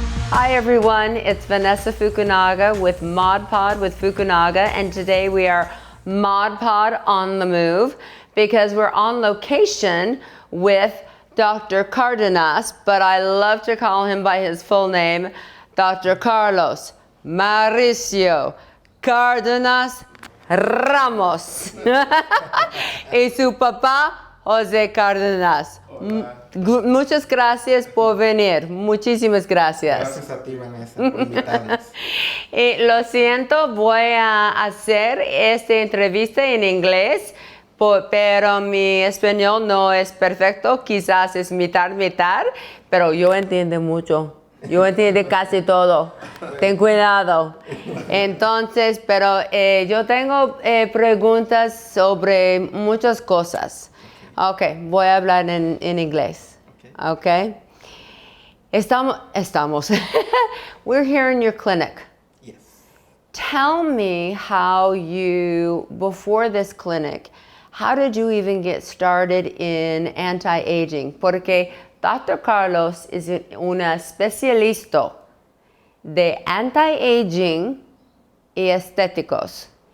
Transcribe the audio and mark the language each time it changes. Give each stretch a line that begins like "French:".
English: Hi everyone, it's Vanessa Fukunaga with Mod Pod with Fukunaga, and today we are Mod Pod on the move because we're on location with Dr. Cárdenas, but I love to call him by his full name, Dr.
Spanish: Carlos Mauricio Cárdenas Ramos y su papá José Cárdenas. Muchas gracias por venir, muchísimas gracias. Gracias a ti, Vanessa, por invitarnos. Y lo siento, voy a hacer esta entrevista en inglés, pero mi español no es perfecto, quizás es mitad, pero yo entiendo mucho. Yo entiendo casi todo. Ten cuidado. Entonces, pero yo tengo preguntas sobre muchas cosas. Okay, voy a hablar en inglés. Okay. Estamos.
English: We're here in your clinic. Yes. Tell me how you, before this clinic, how did you even get started in anti-aging?
Spanish: Porque Dr. Carlos is un especialista de anti-aging y estéticos.